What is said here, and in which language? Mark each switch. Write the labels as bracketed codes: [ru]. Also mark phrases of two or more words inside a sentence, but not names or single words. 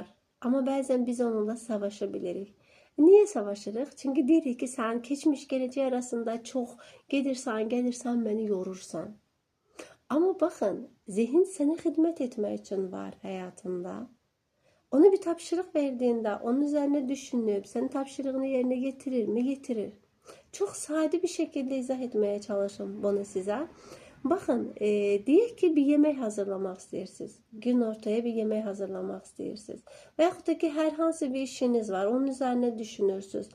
[az] Amma bəzən biz onunla savaşa bilirik. Niyə savaşırıq? Çünki deyirik ki, sən keçmiş gələcək arasında çox gedirsən, gəlirsən, məni yorursan. Amma baxın, zihin sənə xidmət etmək üçün var həyatında. [tr] Ona bir tapşırıq verdiğinde, onun üzerine düşünüp, senin tapşırığını yerine getirir mi? Getirir. Çok sade bir şekilde izah etmeye çalışın bunu size. Bakın, [az] deyək ki, [tr] bir yemek hazırlamak istiyorsunuz. Gün ortaya bir yemek hazırlamak istiyorsunuz. [az] Veyahut da ki, hər hansı bir işiniz var, [tr] onun üzerine düşünürsünüz.